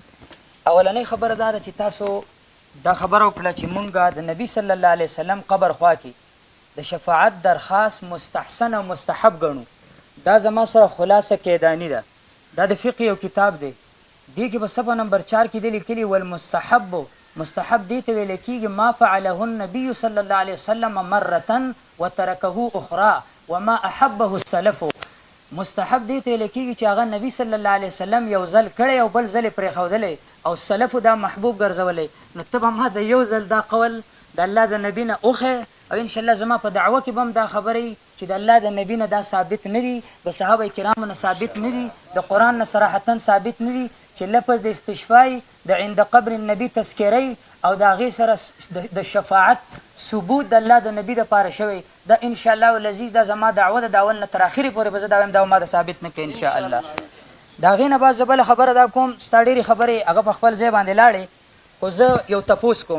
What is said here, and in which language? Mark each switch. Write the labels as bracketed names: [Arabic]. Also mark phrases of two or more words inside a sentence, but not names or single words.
[Pashto] اولنۍ خبره دا ده چې تاسو دا خبره وکړه چې مونږ د نبي [Arabic] صلی الله علیه وسلم [Pashto] قبر خوا کې د شفاعت درخواست مستحسن او مستحب ګڼو. دا زما سره خلاصه کیدانی ده. دا د فقه یو کتاب دی. دې کې په صفحه نمبر 4 کې دی لیکلي والمستحب مستحب دې ته ویل کېږي [Arabic] ما فعله النبي صلی الله علیه وسلم مرة وترکه اخرى وما احبه السلف. [Pashto] مستحب دې ته ویل کېږي چې هغه نبی [Arabic] صلی الله علیه وسلم [Pashto] یو ځل کړی او بل ځل یې پرېښودلی او سلفو دا محبوب ګرځولی. نو ته به ما د یو ځل دا قول د الله د نبي نه وښیې او انشاءالله زما په دعوه کې به هم دا خبرې چې د الله د نبي نه دا ثابت نه دي د صحابه کرامو نه ثابت نه دي د قرآن نه صراحتا ثابت نه دي چې لفظ د استشفای د [Arabic] عند قبر النبي [Pashto] تذکری او د هغې سره د شفاعت ثبوت د الله د نبي دپاره شوی دا [Arabic] انشاءالله العزیز [Pashto] دا زما دعوه د اول نه تر اخرې پورې به زه دا وایم دا ما د ثابت نه کوي انشاءالله. د هغې نه بعد زه بله خبره دا کوم ستا ډېرې خبرې هغه په خپل ځای باندې لاړې خو زه یو تپوس کوم.